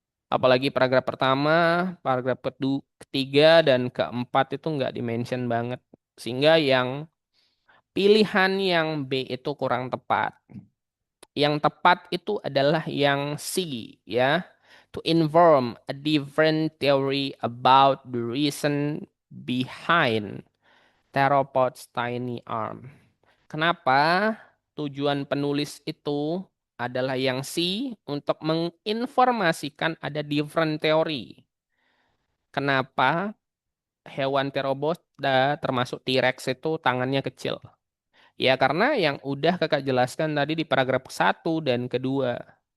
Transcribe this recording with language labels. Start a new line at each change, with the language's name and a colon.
Indonesian: Apalagi paragraf pertama, paragraf ketiga, dan keempat itu nggak di-mention banget. Sehingga yang pilihan yang B itu kurang tepat. Yang tepat itu adalah yang C, ya.
English: To inform a different theory about the reason behind theropod's tiny arm.
Indonesian: Kenapa? Tujuan penulis itu adalah yang C untuk menginformasikan ada different teori. Kenapa hewan theropoda termasuk T-Rex itu tangannya kecil? Ya karena yang udah kakak jelaskan tadi di paragraf 1 dan kedua.